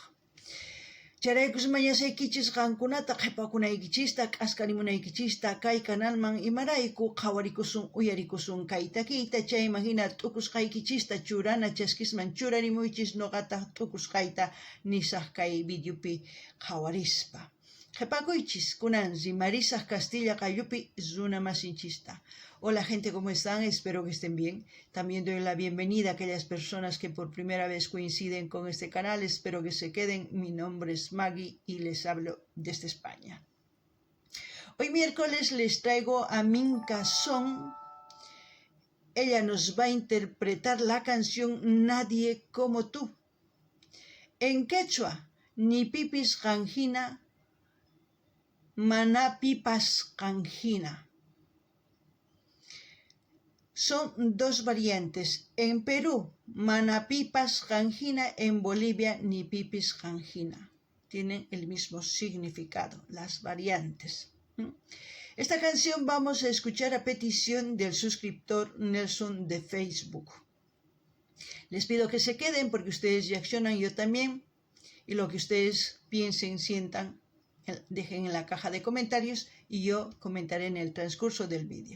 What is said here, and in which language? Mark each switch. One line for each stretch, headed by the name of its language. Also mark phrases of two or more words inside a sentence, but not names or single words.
Quechua: Charaykus mañasaykichis qankunata qhipakunaykichista, k'askarimunaykichista kay kanalman imarayku qhawarikusun, uyarikusun kay takiyta. Chayman hina t'ukusqaykichista churana chaskisman churarimuychis noqata t'ukusqayta nisaq kay videopi qhawarispa. Qhipakuychis kunan rimarisaq Castilla qallupi runa masinchista.
Spanish: Hola gente, ¿cómo están? Espero que estén bien. También doy la bienvenida a aquellas personas que por primera vez coinciden con este canal. Espero que se queden. Mi nombre es Maggie y les hablo desde España. Hoy miércoles les traigo a Minka Son. Ella nos va a interpretar la canción Nadie como tú. En quechua,
Quechua: nipipis qanhina, manapipas qanhina.
Spanish: Son dos variantes. En Perú,
Quechua: manapipas qanhina,
Spanish: en Bolivia,
Quechua: nipipis qanhina.
Spanish: Tienen el mismo significado, las variantes. Esta canción vamos a escuchar a petición del suscriptor Nelson de Facebook. Les pido que se queden porque ustedes reaccionan, yo también. Y lo que ustedes piensen, sientan, dejen en la caja de comentarios y yo comentaré en el transcurso del vídeo.